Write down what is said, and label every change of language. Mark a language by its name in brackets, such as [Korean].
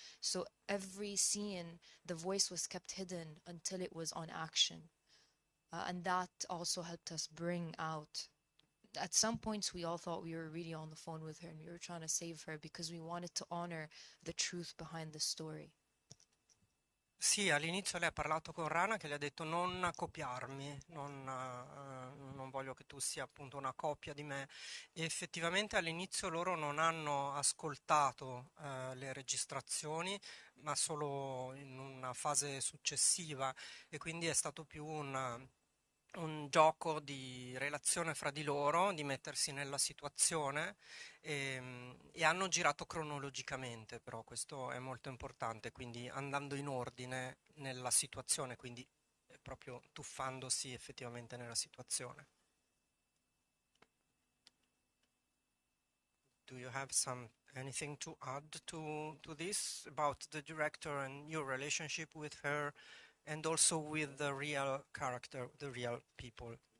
[English] So every scene, the voice was kept hidden until it was on action. And that also helped us bring out at some points we all thought we were really on the phone with her and we were trying to save her because we wanted to honor the truth behind the story. [Italian] Sì, all'inizio lei ha parlato con Rana che le ha detto non copiarmi, non voglio che tu sia appunto una copia di me. E effettivamente all'inizio loro non hanno ascoltato le registrazioni, ma solo in una fase successiva e quindi è stato più un gioco di relazione fra di loro, di mettersi nella situazione e hanno girato cronologicamente, però questo è molto importante, quindi andando in ordine nella situazione, quindi proprio tuffandosi effettivamente nella situazione. [English] Do you have anything to add to this about the director and your relationship with her and also with the real character, the real people?